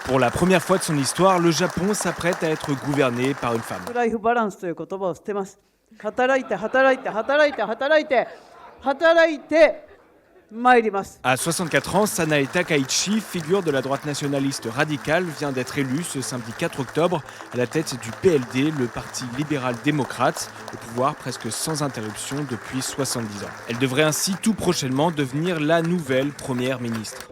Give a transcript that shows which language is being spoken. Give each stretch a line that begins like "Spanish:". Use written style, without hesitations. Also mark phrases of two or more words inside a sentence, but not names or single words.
French: Pour la première fois de son histoire, le Japon s'apprête à être gouverné par une femme.
Japanese: ライフバランスという言葉を捨てます。働いて働いて働いて働いて働いて参ります。
French: À 64 ans, Sanae Takaichi, figure de la droite nationaliste radicale, vient d'être élue ce samedi 4 octobre à la tête du PLD, le parti libéral-démocrate, au pouvoir presque sans interruption depuis 70 ans. Elle devrait ainsi tout prochainement devenir la nouvelle première ministre.